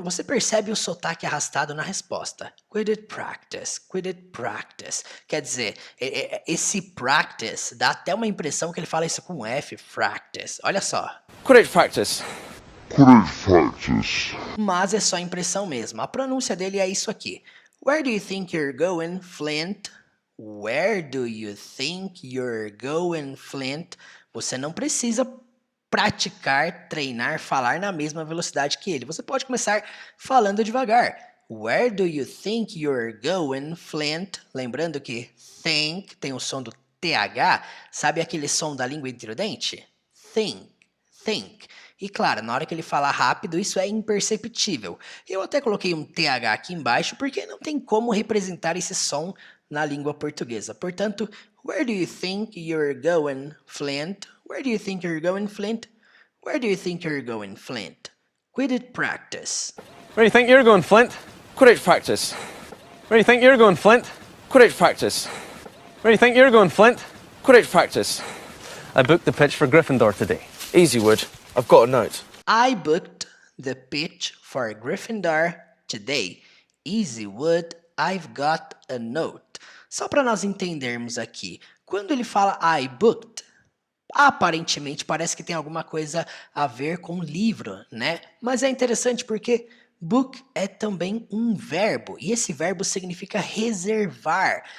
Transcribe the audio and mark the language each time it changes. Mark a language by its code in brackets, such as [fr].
[pt] Você percebe o sotaque arrastado na resposta. [en] Quidditch practice, Quidditch practice. [pt] Quer dizer, esse practice dá até uma impressão que ele fala isso com F, practice. Olha só. [en] Quidditch practice. Quidditch practice. [pt] Mas é só impressão mesmo. A pronúncia dele é isso aqui. [en] Where do you think you're going, Flint? Where do you think you're going, Flint? [pt] Você não precisa praticar, treinar, falar na mesma velocidade que ele. Você pode começar falando devagar. Where do you think you're going, Flint? Lembrando que think tem o som do TH. Sabe aquele som da língua entre o dente? Think, think. E claro, na hora que ele fala rápido, isso é imperceptível. Eu até coloquei um TH aqui embaixo porque não tem como representar esse som na língua portuguesa. Portanto, [en] where do you think you're going, Flint? Where do you think you're going, Flint? Where do you think you're going, Flint? Quidditch practice. Where do you think you're going, Flint? Quidditch practice. Where do you think you're going, Flint? Quidditch practice. Where do you think you're going, Flint? Quidditch practice. I booked the pitch for Gryffindor today. Easy, Wood. I've got a note. I booked the pitch for Gryffindor today. Easy, Wood. I've got a note. [pt] Só para nós entendermos aqui, quando ele fala [en] I booked, [pt] aparentemente parece que tem alguma coisa a ver com livro, né? Mas é interessante porque book é também um verbo, e esse verbo significa reservar.